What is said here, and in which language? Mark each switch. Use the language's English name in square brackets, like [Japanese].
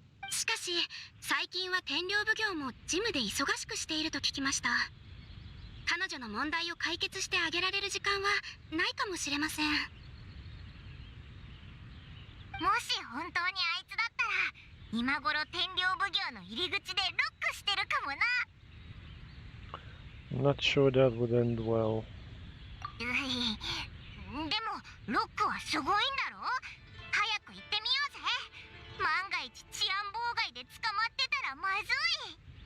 [Japanese] しかし最近は天領奉行も事務で忙しくしていると聞きました。彼女の問題を解決してあげられる時間はないかもしれません。もし本当にあいつだったら、今頃天領奉行の入り口でロックしてるかもな。 [English] I'm not sure that would end well. [Japanese] でもロックはすごいんだろ。早く行ってみようぜ。万が一治安妨害で捕まってたらまずい。